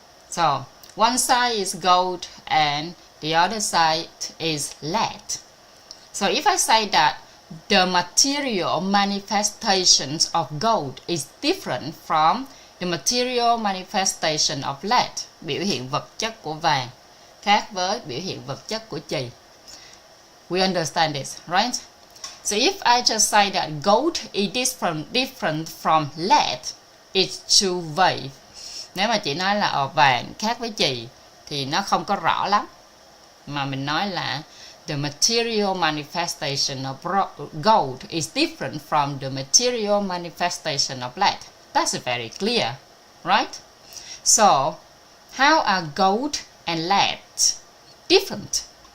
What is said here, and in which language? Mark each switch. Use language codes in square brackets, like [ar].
[en] So one side is gold and the other side is lead. So if I say that the material manifestations of gold is different from the material manifestation of lead, [vi] biểu hiện vật chất của vàng khác với biểu hiện vật chất của chì. [en] We understand this, right? So if I just say that gold is different from lead, it's too vague. [vi] Nếu mà chị nói là vàng khác với chì thì nó không có rõ lắm. Mà mình nói là [en] the material manifestation of gold is different from the material manifestation of lead. That's very clear, right? So, how are gold and lead different?